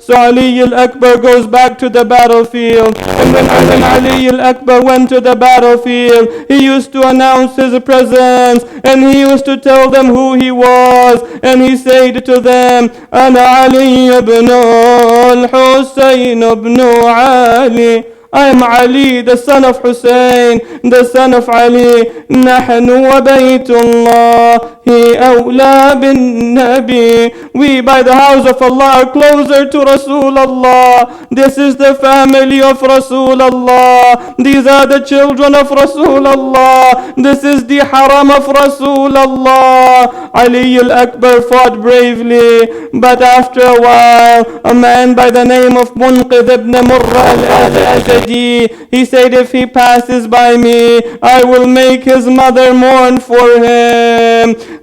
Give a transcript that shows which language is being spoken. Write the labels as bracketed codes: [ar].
[en] So Ali al-Akbar goes back to the battlefield. And when Ali al-Akbar went to the battlefield, he used to announce his presence, and he used to tell them who he was. And he said to them, Ana Ali ibn al-Husayn ibn Ali. I am Ali, the son of Hussein, the son of Ali. [ar] نحن وبيت الله أولى بالنبي. [en] We by the house of Allah are closer to Rasulullah. This is the family of Rasulullah. These are the children of Rasulullah. This is the haram of Rasulullah. Ali al-Akbar fought bravely, but after a while, a man by the name of Munqidh ibn Murra al-Asadi, he said, if he passes by me, I will make his mother mourn for him.